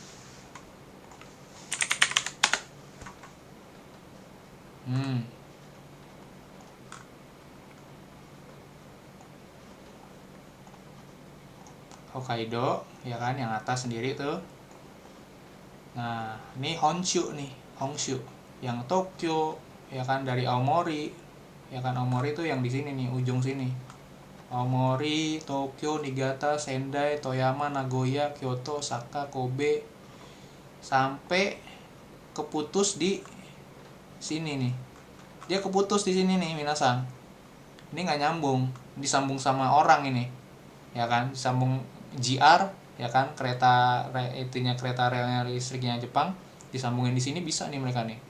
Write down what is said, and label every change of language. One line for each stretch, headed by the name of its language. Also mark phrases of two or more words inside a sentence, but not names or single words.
Indonesian: Hokkaido, ya kan, yang atas sendiri tuh. Nah, ini Honshu nih, Honshu. Yang Tokyo, ya kan, dari Aomori. Ya kan, Aomori tuh yang di sini nih, ujung sini. Aomori, Tokyo, Niigata, Sendai, Toyama, Nagoya, Kyoto, Osaka, Kobe, sampai keputus di sini nih. Dia keputus di sini nih, minasan. Ini nggak nyambung, disambung sama orang ini, ya kan, disambung JR, ya kan, kereta relnya listriknya Jepang, disambungin di sini bisa nih mereka nih.